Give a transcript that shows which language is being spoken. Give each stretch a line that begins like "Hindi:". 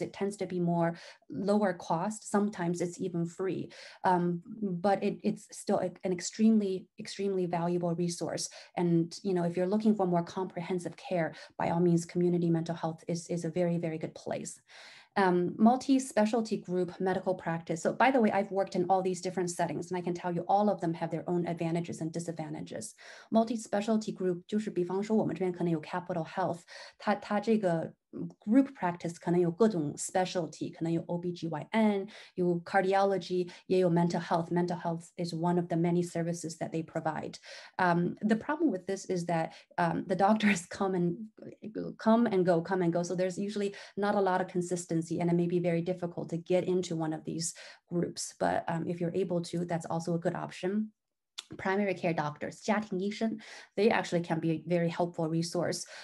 English: It tends to be more lower cost. Sometimes it's even free, but it's still an extremely valuable resource. And if you're looking for more comprehensive care, by all means, community mental health is a very good place. Multi-specialty group medical practice. So by the way, I've worked in all these different settings, and I can tell you all of them have their own advantages and disadvantages. Multi-specialty group
Chinese: 就是比方说我们这边可能有 Capital Health， 它这个
English: group practice
Chinese: 可能有各种 specialty， 可能有 OBGYN， 有 cardiology， 也有 mental health.
English: Mental health is one of the many services that they provide. The problem with this is that the doctors come and go. So there's usually not a lot of consistency, and it may be very difficult to get into one of these groups. But if you're able to, that's also a good option. Primary care doctors,
Chinese: 家庭医生,
English: they actually can be a very helpful resource.